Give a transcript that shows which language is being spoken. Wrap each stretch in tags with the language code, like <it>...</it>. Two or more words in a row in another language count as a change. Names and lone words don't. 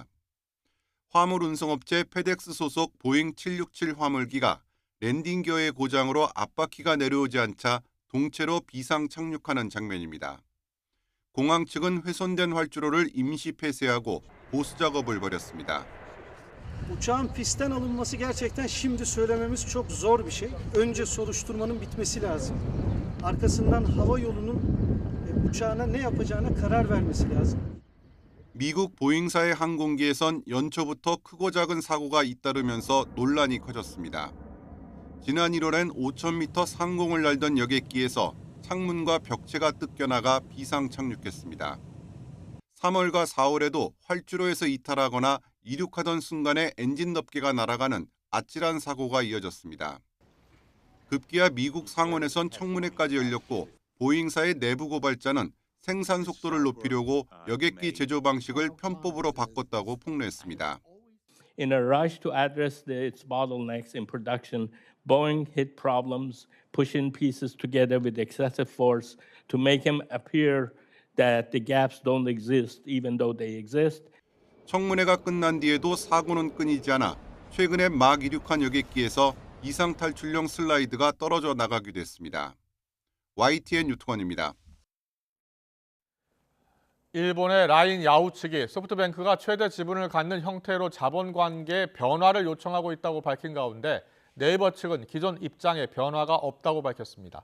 <ko>화물 운송업체 페덱스 소속 보잉 767 화물기가 랜딩 기어의 고장으로 앞바퀴가 내려오지 않자 동체로 비상 착륙하는 장면입니다. 공항 측은 훼손된 활주로를 임시 폐쇄하고 보수 작업을 벌였습니다.</ko> <tr>Uçağın pistten alınması gerçekten şimdi söylememiz çok zor bir şey. Önce soruşturmanın bitmesi lazım. Arkasından hava yolunun uçağına ne yapacağına karar vermesi lazım.</tr> <ko>미국 보잉사의 항공기에선 연초부터 크고 작은 사고가 잇따르면서 논란이 커졌습니다. 지난 1월엔 5,000m 상공을 날던 여객기에서 창문과 벽체가 뜯겨나가 비상 착륙했습니다. 3월과 4월에도 활주로에서 이탈하거나 이륙하던 순간에 엔진 덮개가 날아가는 아찔한 사고가 이어졌습니다. 급기야 미국 상원에선 청문회까지 열렸고 보잉사의 내부 고발자는 생산 속도를 높이려고 여객기 제조 방식을 편법으로 바꿨다고 폭로했습니다.</ko> <en>In a rush to address its bottlenecks in production, Boeing hit problems, pushing pieces together with excessive force to make them appear that the gaps don't exist, even though they exist.</en> <ko>청문회가 끝난 뒤에도 사고는 끊이지 않아 최근에 막 이륙한 여객기에서 이상 탈출용 슬라이드가 떨어져 나가기도 했습니다. YTN 유튜건입니다. 일본의 라인 야후 측이 소프트뱅크가 최대 지분을 갖는 형태로 자본관계 변화를 요청하고 있다고 밝힌 가운데 네이버 측은 기존 입장에 변화가 없다고 밝혔습니다.</ko>